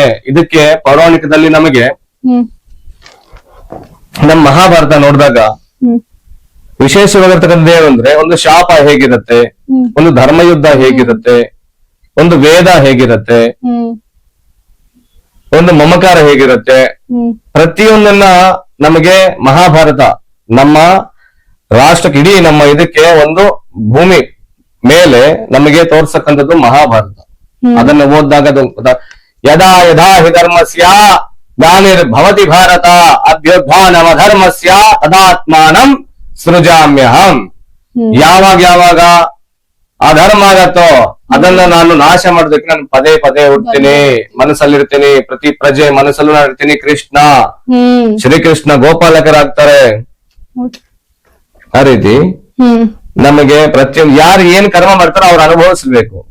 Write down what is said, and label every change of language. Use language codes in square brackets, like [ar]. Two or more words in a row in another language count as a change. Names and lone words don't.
[kn] ಇದಕ್ಕೆ ಪೌರಾಣಿಕದಲ್ಲಿ ನಮಗೆ ನಮ್ಮ ಮಹಾಭಾರತ ನೋಡಿದಾಗ ವಿಶೇಷವಾಗಿರ್ತಕ್ಕಂಥ ಏನಂದ್ರೆ, ಒಂದು ಶಾಪ ಹೇಗಿರುತ್ತೆ, ಒಂದು ಧರ್ಮಯುದ್ಧ ಹೇಗಿರುತ್ತೆ, ಒಂದು ವೇದ ಹೇಗಿರುತ್ತೆ, ಒಂದು ಮಮಕಾರ ಹೇಗಿರುತ್ತೆ, ಪ್ರತಿಯೊಂದನ್ನ ನಮಗೆ ಮಹಾಭಾರತ ನಮ್ಮ ರಾಷ್ಟ್ರಕ್ಕೆ, ಇಡೀ ನಮ್ಮ ಇದಕ್ಕೆ ಒಂದು ಭೂಮಿ ಮೇಲೆ ನಮಗೆ ತೋರ್ಸಕ್ಕಂಥದ್ದು ಮಹಾಭಾರತ. ಅದನ್ನು ಓದಿದಾಗ [sa] ಯದಾ ಯದಾ ಹಿ ಧರ್ಮಸ್ಯ ಗ್ಲಾನಿರ್ಭವತಿ ಭಾರತ ಅಭ್ಯುತ್ಥಾನಮ ಧರ್ಮಸ್ಯ ತದಾತ್ಮಾನಂ ಸೃಜಾಮ್ಯಹಂ. [kn] ಯಾವಾಗ ಅಧರ್ಮ ಆಗತ್ತೋ ಅದನ್ನ ನಾನು ನಾಶ ಮಾಡೋದಕ್ಕೆ ನಾನು ಪದೇ ಪದೇ ಹುಡ್ತೀನಿ, ಮನಸ್ಸಲ್ಲಿರ್ತೀನಿ. ಪ್ರತಿ ಪ್ರಜೆ ಮನಸ್ಸಲ್ಲೂ ನಾನು ಇರ್ತೀನಿ. ಕೃಷ್ಣ, ಶ್ರೀಕೃಷ್ಣ ಗೋಪಾಲಕರಾಗ್ತಾರೆ. ಆ ರೀತಿ ನಮಗೆ ಪ್ರತಿಯೊಂದು ಯಾರು ಏನ್ ಕರ್ಮ ಮಾಡ್ತಾರೋ ಅವ್ರು ಅನುಭವಿಸ್ಬೇಕು.